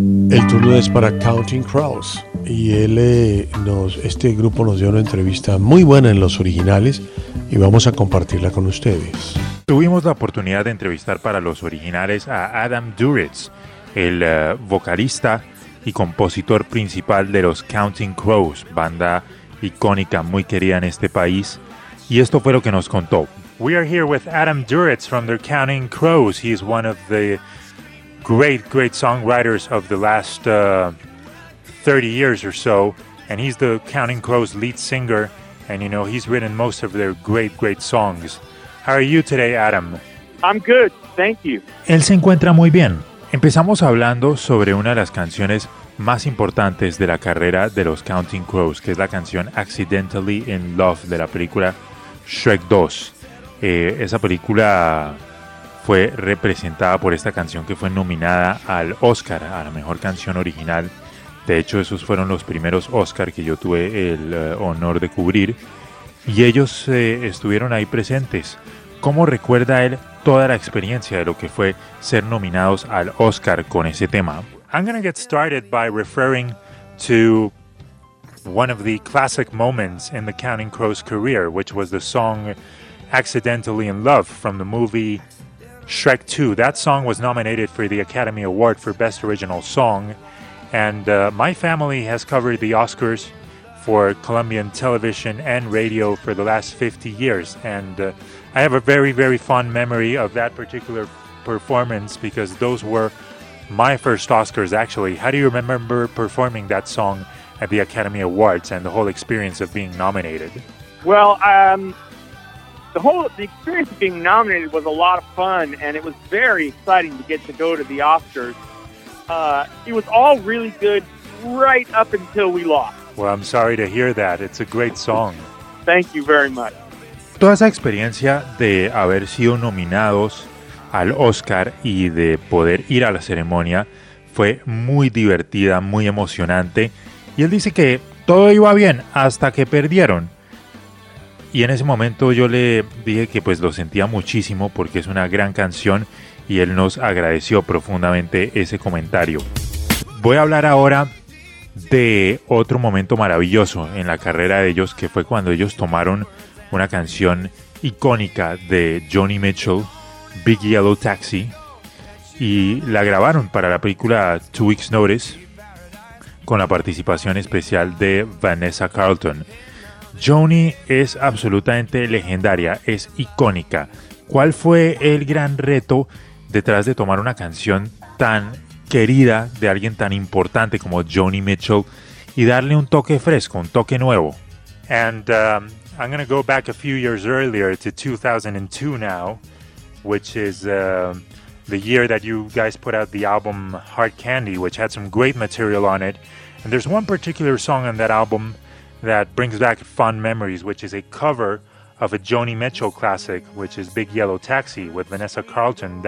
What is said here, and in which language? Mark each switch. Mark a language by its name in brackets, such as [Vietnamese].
[Spanish] El turno es para Counting Crows, y él este grupo nos dio una entrevista muy buena en Los Originales y vamos a compartirla con ustedes. Tuvimos la oportunidad de entrevistar para Los Originales a Adam Duritz, el vocalista y compositor principal de los Counting Crows, banda icónica, muy querida en este país. Y esto fue lo que nos contó. [English] We are here with Adam Duritz from the Counting Crows. He is one of the great songwriters of the last 30 years or so. And he's the Counting Crows lead singer. And, you know, he's written most of their great songs. How are you today, Adam? I'm good, thank you. [Spanish] Él se encuentra muy bien. Empezamos hablando sobre una de las canciones más importantes de la carrera de los Counting Crows, que es la canción Accidentally in Love de la película Shrek 2. Esa película fue representada por esta canción, que fue nominada al Oscar a la mejor canción original. De hecho, esos fueron los primeros Oscar que yo tuve el honor de cubrir. Y ellos estuvieron ahí presentes. ¿Cómo recuerda él toda la experiencia de lo que fue ser nominados al Oscar con ese tema? [English] I'm going to get started by referring to one of the classic moments in the Counting Crows career, which was the song Accidentally in Love from the movie Shrek 2. That song was nominated for the Academy Award for Best Original Song. And my family has covered the Oscars for Colombian television and radio for the last 50 years. And I have a very, very fond memory of that particular performance, because those were my first Oscars, actually. How do you remember performing that song at the Academy Awards and the whole experience of being nominated? Well, the experience of being nominated was a lot of fun, and it was very exciting to get to go to the Oscars. It was all really good right up until we lost. Well, I'm sorry to hear that. It's a great song. Thank you very much. [Spanish] Toda esa experiencia de haber sido nominados al Oscar y de poder ir a la ceremonia fue muy divertida, muy emocionante. Y él dice que todo iba bien hasta que perdieron. Y en ese momento yo le dije que pues lo sentía muchísimo, porque es una gran canción, y él nos agradeció profundamente ese comentario. Voy a hablar ahora de otro momento maravilloso en la carrera de ellos, que fue cuando ellos tomaron una canción icónica de Joni Mitchell, Big Yellow Taxi, y la grabaron para la película Two Weeks Notice con la participación especial de Vanessa Carlton. Joni es absolutamente legendaria, es icónica. ¿Cuál fue el gran reto detrás de tomar una canción tan querida de alguien tan importante como Joni Mitchell y darle un toque fresco, un toque nuevo? [English] And I'm going to go back a few years earlier to 2002 now, which is the year that you guys put out the album Hard Candy, which had some great material on it. And there's one particular song on that album that brings back fond memories, which is a cover of a Joni Mitchell classic, which is Big Yellow Taxi with Vanessa Carlton.